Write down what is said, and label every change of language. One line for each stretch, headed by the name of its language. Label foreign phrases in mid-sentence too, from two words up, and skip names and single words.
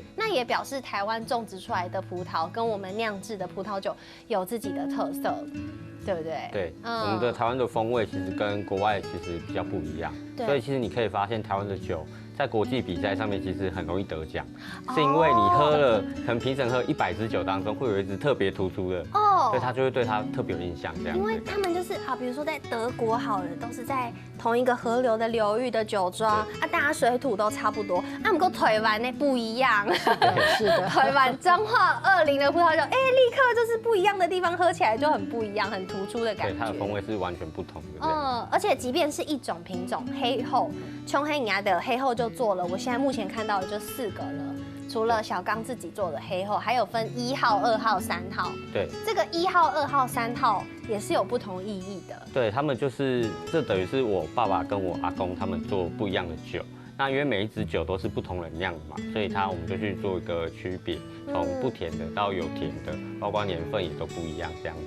Chinese: 那也表示台灣種植出來的葡萄跟我們釀製的葡萄酒有自己的特色，對不對？對，我們的台灣的風味其實跟國外其實比較不一樣，所以其實你可以發現台灣的酒在國際比賽上面其實很容易得獎，是因為你喝了，可能評審喝100支酒當中會有一支特別突出的，所以他就會對他特別有印象這樣。因為他們就是啊，比如說在德國好了，都是在同一個河流的流域的酒莊啊，大家水土都差不多。啊，不過台灣呢不一樣，是的，台灣彰化20的葡萄酒，立刻就是不一樣的地方，喝起來就很不一樣，很突出的感覺。對，它的風味是完全不同的。而且即便是一種品種黑後，瓊黑牙的黑後就做了，我現在目前看到的就4個了。除了小剛自己做的黑後，還有分1號、2號、3號。對，這個1號、2號、3號也是有不同意義的。對，他們就是這等於是我爸爸跟我阿公他們做不一樣的酒。那因為每一支酒都是不同人釀的嘛，所以我們就去做一個區別，從不甜的到有甜的，包括年份也都不一樣這樣子。